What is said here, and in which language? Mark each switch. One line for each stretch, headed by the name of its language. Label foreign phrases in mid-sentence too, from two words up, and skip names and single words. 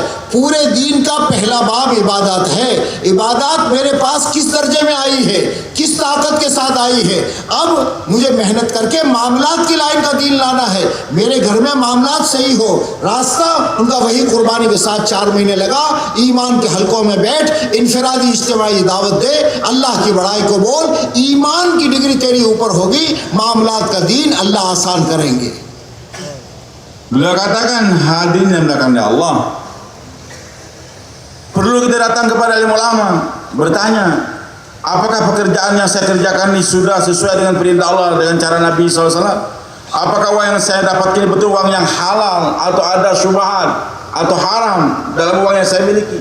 Urdu: پورے دین کا پہلا باب عبادات ہے۔ عبادات میرے پاس کس درجے میں آئی ہے، کس طاقت کے ساتھ آئی ہے، اب مجھے محنت کر کے معاملات کی لائن کا دین لانا ہے۔ میرے گھر میں معاملات صحیح ہو، راستہ ان کا وہی قربانی کے ساتھ 4 مہینے لگا، ایمان کے حلقوں میں بیٹھ، انفرادی اجتماعی دعوت دے، اللہ کی بڑائی کو بول، ایمان کی ڈگری تیری اوپر ہوگی، معاملات کا دین اللہ آسان کریں گے۔
Indonesian: Beliau katakan hadirin yang dimuliakan Allah, perlu kita datang kepada alim ulama bertanya, apakah pekerjaan yang saya kerjakan ini sudah sesuai dengan perintah Allah, dengan cara Nabi SAW? Apakah uang yang saya dapatkan ini betul uang yang halal atau ada syubhat atau haram dalam uang yang saya miliki?